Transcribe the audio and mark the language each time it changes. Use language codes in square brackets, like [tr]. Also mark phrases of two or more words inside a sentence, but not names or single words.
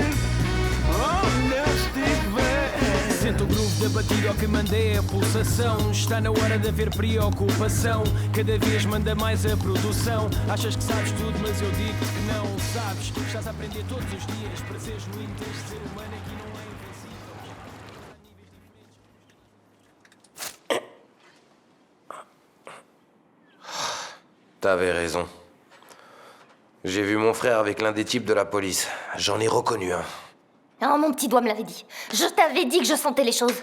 [pt] Onde eu estiver. Sente o groove da batida, o que mandei é a pulsação. Está na hora de haver preocupação. Cada vez manda mais a produção. Achas que sabes tudo, mas eu digo que não sabes. Estás a aprender todos os dias. Para ser genuíno tens de ser humano, aqui não é invencível. [fr] T'avais raison. J'ai vu mon frère avec l'un des types de la police. J'en ai reconnu un. Oh, mon petit doigt me l'avait dit. Je t'avais dit que je sentais les choses.